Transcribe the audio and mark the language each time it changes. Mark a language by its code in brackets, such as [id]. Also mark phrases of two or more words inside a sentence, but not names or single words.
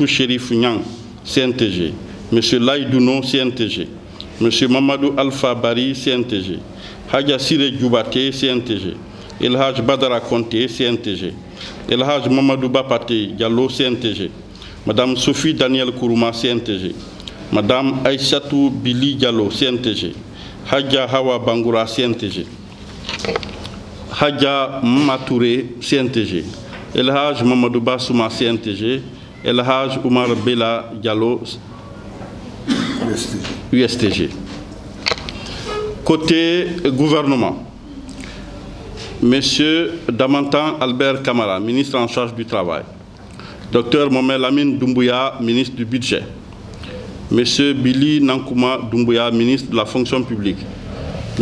[fr] Chérif Nyang, CNTG, Monsieur Laïdouno, CNTG, Monsieur Mamadou Alpha Bari, CNTG, Hadja Sire Djoubate, CNTG, El Haj Badara Conté, CNTG, El Haj Mamadou Bapate Diallo, CNTG, Madame Sophie Daniel Kourouma, CNTG, Madame Aïssatou Bili Diallo, CNTG, Hadja Hawa Bangoura, CNTG, Hadja Matouré, CNTG, El Haj Mamadou Bassouma, CNTG, El Haj Oumar Bela Diallo, USTG. Côté gouvernement, Monsieur Damantan Albert Kamara, ministre en charge du Travail, Dr Mohamed Lamine Doumbouya, ministre du Budget, M. Billy Nankouma Doumbouya, ministre de la Fonction publique, M.